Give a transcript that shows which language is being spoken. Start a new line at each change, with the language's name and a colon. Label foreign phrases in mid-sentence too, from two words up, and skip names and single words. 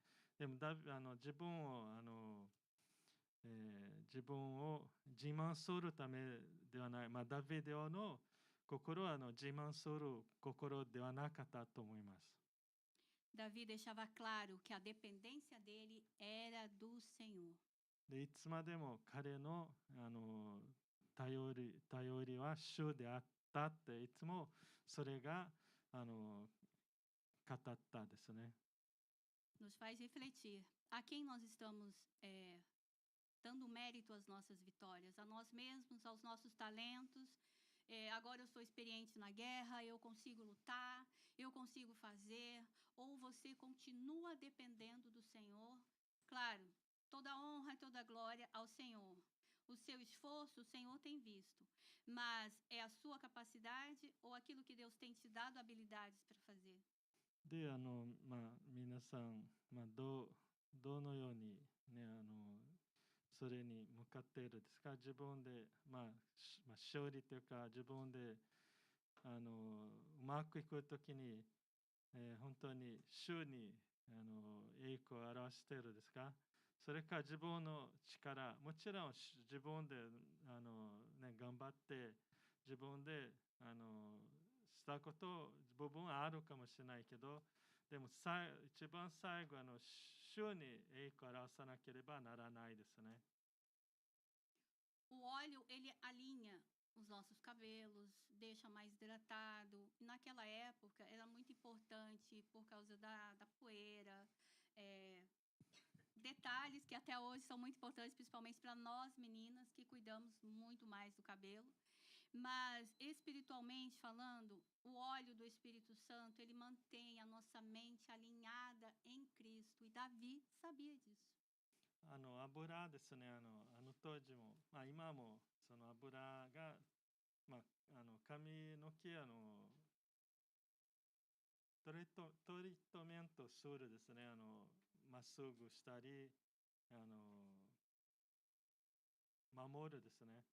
Japanese: でも自分を自慢するためではない、ダビデオの心は自慢する心ではなかったと思います。
Portuguese: Davi deixava claro que a dependência dele era do Senhor.
Japanese: で、いつまでも彼の頼りは主であったって、いつもそれが語ったですね。
Portuguese: Nos faz refletir a quem nós estamos dando mérito às nossas vitórias, a nós mesmos, aos nossos talentos. Agora eu sou experiente na guerra, eu consigo lutar, eu consigo fazer. Ou você continua dependendo do Senhor? Claro, toda honra e toda glória ao Senhor. O seu esforço o Senhor tem visto, mas é a sua capacidade ou aquilo que Deus tem te dado habilidades para fazer?
Japanese: で、皆さん、どのようにね、それに向かっているですか。自分で、勝利というか、自分でうまくいくときに、本当に主に栄光を表しているですか。それか自分の力、もちろん自分で頑張って自分でしたこと部分はあるかもしれないけど、でも一番最後主に栄光を表さなければならないですね。
Portuguese: O óleo, ele alinha os nossos cabelos, deixa mais hidratado. E naquela época era muito importante por causa da poeira. detalhes que até hoje são muito importantes, principalmente para nós meninas que cuidamos muito mais do cabelo. Mas, espiritualmente falando, o óleo do Espírito Santo, ele mantém a nossa mente alinhada em Cristo. E Davi sabia disso.
Japanese: 油ですね、当時も、今もその油が、髪の毛トリートメントするですね、まっすぐしたり、守るですね。